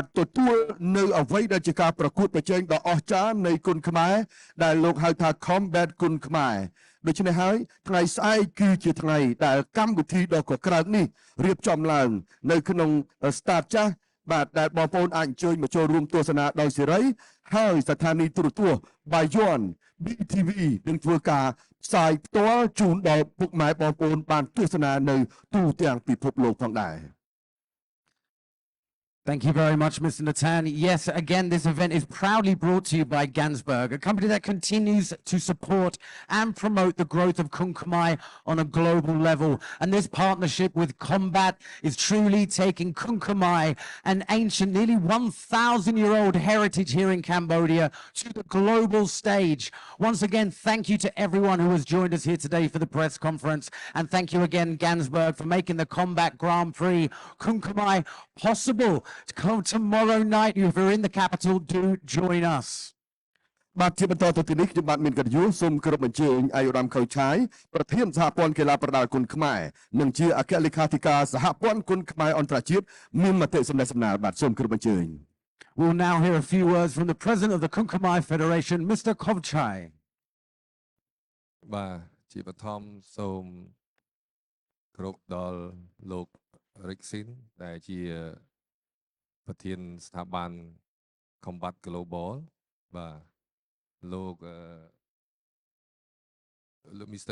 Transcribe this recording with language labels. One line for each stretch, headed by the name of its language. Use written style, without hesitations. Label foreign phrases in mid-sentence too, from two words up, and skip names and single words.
Khmer: ទទួលនៅអ្វីដែលជាការប្រកួតប្រជែងដ៏អស្ចារ្យនៃគុណខ្មែរដែលលោកហៅថា Combat គុណខ្មែរដូច្នេះហើយថ្ងៃស្អែកគឺជាថ្ងៃដែលកម្មវិធីដ៏កក្រើកនេះរៀបចំឡើងនៅក្នុង Start ចាស់បាទដែលបងប្អូនអាចអញ្ជើញមកចូលរួមទស្សនាដោយសេរីហើយស្ថានីយទូរទស្សន៍ Bayon BTV នឹងធ្វើការផ្សាយផ្ទាល់ជូនដល់ពុកម៉ែបងប្អូនបានទស្សនានៅទូទាំងពិភពលោកផងដែរ
English: Thank you very much, Mr. Natan. Yes, again, this event is proudly brought to you by Gansberg, a company that continues to support and promote the growth of Kun Khmer on a global level. And this partnership with Combat is truly taking Kun Khmer, an ancient, nearly 1,000-year-old heritage here in Cambodia, to the global stage. Once again, thank you to everyone who has joined us here today for the press conference. And thank you again, Gansberg, for making the Combat Grand Prix Kun Khmer possible. To come tomorrow night, if you're in the capital, do join us.
Khmer: បាទជាបន្តទៅទីនេះខ្ញុំបាទមានកិត្តិយសសូមគោរពអញ្ជើញឯកឧត្តមខូចឆាយប្រធានសហព័ន្ធកីឡាប្រដាល់គុណខ្មែរនិងជាអគ្គលេខាធិការសហព័ន្ធគុណខ្មែរអន្តរជាតិមានមតិសម្ដែងសម្ដាលបាទសូមគោរពអញ្ជើញ
English: We'll now hear a few words from the president of the Kun Khmer Federation, Mr. Kovchai.
Khmer: បាទជាបឋមសូមគោរពដល់លោក Rickson ដែលជាប្រធានស្ថាប័ន Combat Global បាទលោក Mr.